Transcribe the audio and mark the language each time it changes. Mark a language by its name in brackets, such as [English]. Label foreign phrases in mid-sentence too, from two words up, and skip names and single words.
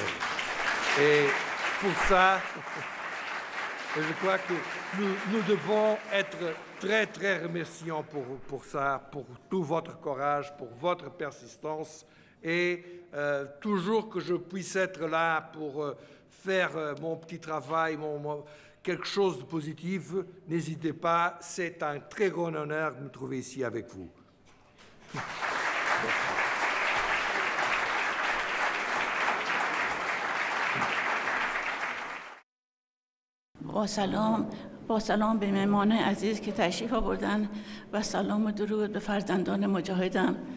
[French] Et pour ça, je crois que nous devons être très remerciants pour ça, pour tout votre courage, pour votre persistance. Et toujours que je puisse être là pour faire mon petit travail, quelque chose de positif, n'hésitez pas, c'est un très grand honneur de me trouver ici avec vous. [Persian] با سلام به مهمان عزیز که تشریف آوردن و سلام و درود به فرزندان مجاهدم.